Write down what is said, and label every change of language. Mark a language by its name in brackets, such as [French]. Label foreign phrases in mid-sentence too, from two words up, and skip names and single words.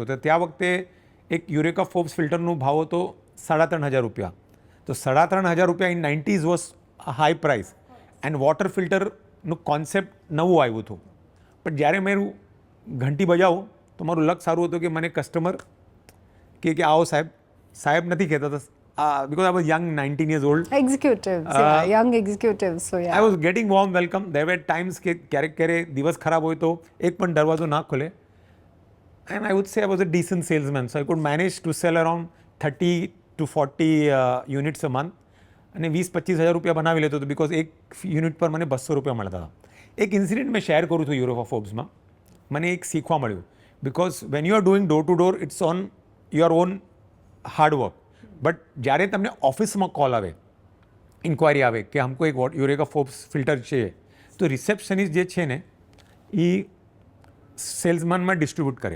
[Gujarati] તો ત્યાં વખતે એક યુરેકા ફોર્બ્સ ફિલ્ટરનો ભાવ હતો 3500 રૂપિયા. તો 3500 રૂપિયા [English] in 90s was high price and water filterનું [Gujarati] કોન્સેપ્ટ નવું આવ્યું હતું. પણ જ્યારે મેં ઘંટી બજાવું તો મારું લક સારું હતું કે મને કસ્ટમર કે આવો સાહેબ. સાહેબ નથી કહેતા હતા, [English] because I was young, 19 years old. executives, young executives. so I યા. was getting warm welcome. There were times [Gujarati] કે ક્યારેક દિવસ ખરાબ હોય તો એક પણ દરવાજો ના ખોલે. [English] And I would say I was a decent salesman. So I could manage to sell around 30 to 40 units a month. [Gujarati] અને 20-25 હજાર રૂપિયા બનાવી લેતો હતો બિકોઝ એક યુનિટ પર મને 200 રૂપિયા મળતા હતા. એક ઇન્સિડન્ટ મેં શેર કરું છું યુરોકા ફોર્બ્સમાં. મને એક શીખવા મળ્યું [English] because when you are doing door to door it's on your own hardwork. [Gujarati] બટ જ્યારે તમને ઓફિસમાં કોલ આવે, ઇન્ક્વાયરી આવે કે હમકો એક યુરેકા ફોર્બ્સ ફિલ્ટર છે, તો રિસેપ્શનિસ્ટ જે છે ને એ સેલ્સમેનમાં ડિસ્ટ્રીબ્યુટ કરે.